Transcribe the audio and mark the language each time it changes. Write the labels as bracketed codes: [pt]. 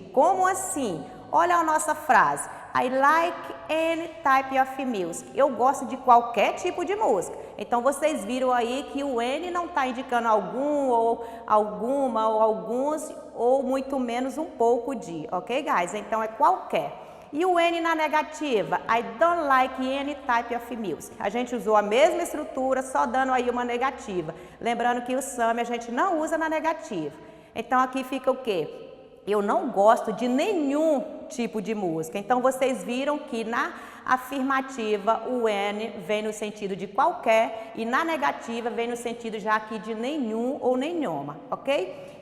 [pt] Como assim? Olha a nossa frase. [en] I like any type of music. [pt] Eu gosto de qualquer tipo de música. Então, vocês viram aí que o N não está indicando algum, ou alguma, ou alguns, ou muito menos um pouco de, [en] ok, guys? [pt] Então, é qualquer. E o N na negativa, [en] I don't like any type of music. [pt] A gente usou a mesma estrutura, só dando aí uma negativa. Lembrando que o some a gente não usa na negativa. Então, aqui fica o quê? Eu não gosto de nenhum tipo de música. Então, vocês viram que na afirmativa o N vem no sentido de qualquer e na negativa vem no sentido já aqui de nenhum ou nenhuma, ok?